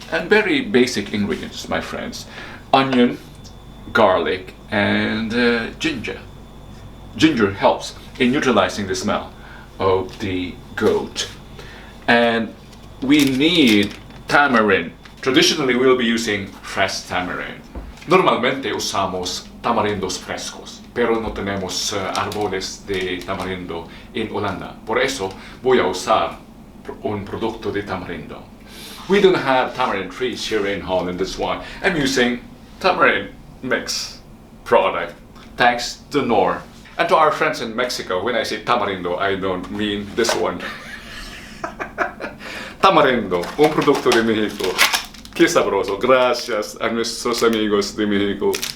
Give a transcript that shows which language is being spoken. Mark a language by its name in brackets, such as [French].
[English] And very basic ingredients, my friends. Onion, garlic, and ginger. Ginger helps in neutralizing the smell of the goat. And we need tamarind. Traditionally, we'll be using fresh tamarind. [Spanish] Normalmente usamos tamarindos frescos, pero no tenemos árboles de tamarindo en Holanda. Por eso voy a usar un producto de tamarindo. [English] We don't have tamarind trees here in Holland, that's why I'm using tamarind mix product, thanks to Nor. And to our friends in Mexico, when I say tamarindo, I don't mean this one. [Spanish] Tamarindo, un producto de México. Qué sabroso. Gracias a nuestros amigos de México.